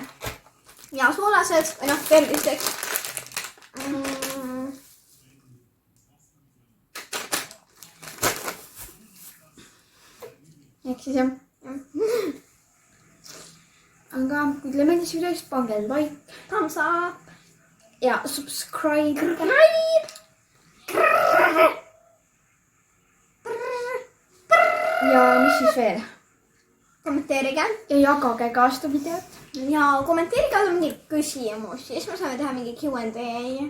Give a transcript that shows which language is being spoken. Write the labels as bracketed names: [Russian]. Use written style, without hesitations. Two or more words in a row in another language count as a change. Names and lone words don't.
[Estonian] Ja soolased, või noh, terviseks. Ehk siis jah. Aga kui teile meeldis videost, pange like. [English] Thumbs up. [Estonian] Ja subscribe. Ja mis siis veel? Kommenteerige. Ja jagage ka seda videot. Ja kommenteerige mingi küsimusi. Siis me saame teha mingi Q&A.